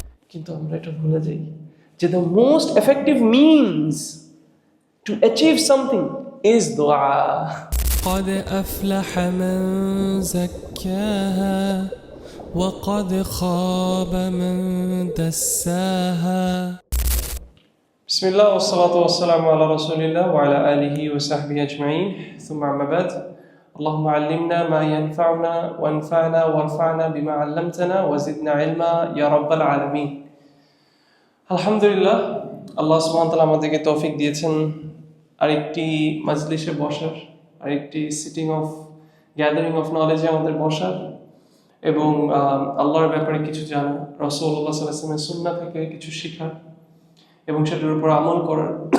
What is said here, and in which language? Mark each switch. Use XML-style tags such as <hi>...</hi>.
<bn>কিন্তু আমরা এটা ভুলে যাই যে</bn> <en>The most effective means to achieve something is দোয়া।</en> <ar>قد أفلح من زكاها وقد خاب من دساها بسم الله والصلاة والسلام على رسول الله وعلى آله وصحبه أجمعين ثم أما بعد اللهم علمنا ما ينفعنا وانفعنا وارفعنا بما علمتنا وزدنا علما يا رب العالمين</ar> <bn>আলহামদুলিল্লাহ, আল্লাহ সুবহানাহু ওয়া তাআলা আমাদেরকে তৌফিক দিয়েছেন আরেকটি মাজলিসে বসার, আরেকটি</bn> <en>gathering of নলেজে</en> <bn>আমাদের বসার এবং আল্লাহর ব্যাপারে কিছু জানা, রাসূলুল্লাহ সাল্লাল্লাহু আলাইহি ওয়াসাল্লামের সুন্নাহ থেকে কিছু শেখার এবং সেটার উপর আমল করার।</bn>